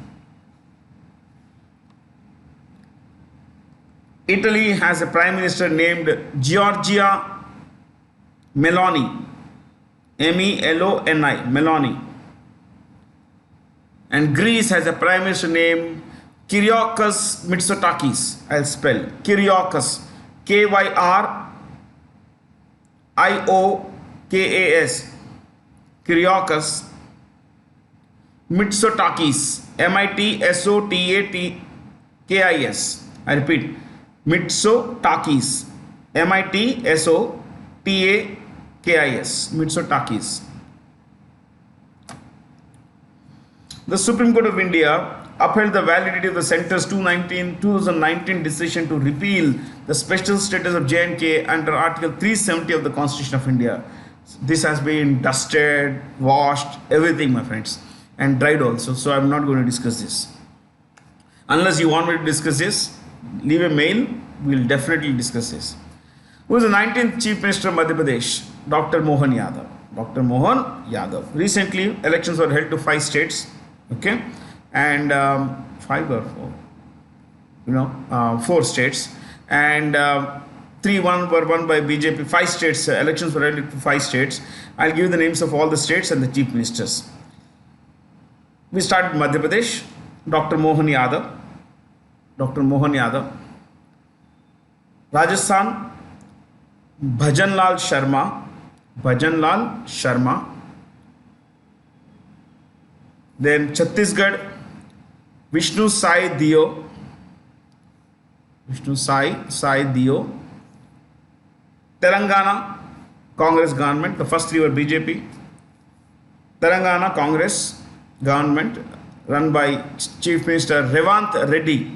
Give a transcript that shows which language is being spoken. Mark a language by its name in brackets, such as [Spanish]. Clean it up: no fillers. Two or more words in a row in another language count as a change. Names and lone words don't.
[English] Italy has a prime minister named Giorgia Meloni, MELONI, Meloni. And Greece has a prime minister named Kyriakos Mitsotakis. I'll spell Kyriakos, KYRIOKAS, Kyriakos Mitsotakis, MITSOTAKIS. I repeat, Mitsotakis, MITSOTAKIS, Mitsotakis. The Supreme Court of India upheld the validity of the centre's 2019 decision to repeal the special status of J&K under Article 370 of the Constitution of India. This has been dusted, washed, everything, my friends, and dried also. So I'm not going to discuss this. Unless you want me to discuss this, leave a mail. We'll definitely discuss this. Who is the 19th Chief Minister of Madhya Pradesh? Dr. Mohan Yadav. Dr. Mohan Yadav. Recently, elections were held to 5 states. Okay, and 5 or 4, 4 states, and 3 were won by BJP. 5 states, elections were held to 5 states. I'll give you the names of all the states and the chief ministers. We start with Madhya Pradesh. Dr. Mohan Yadav. Dr. Mohan Yadav. Rajasthan, Bhajanlal Sharma. Bhajanlal Sharma. Then Chhattisgarh, Vishnu Sai Dio. Vishnu Sai Dio. Telangana, Congress government. The first 3 were BJP. Telangana Congress government run by Chief Minister Revant Reddy.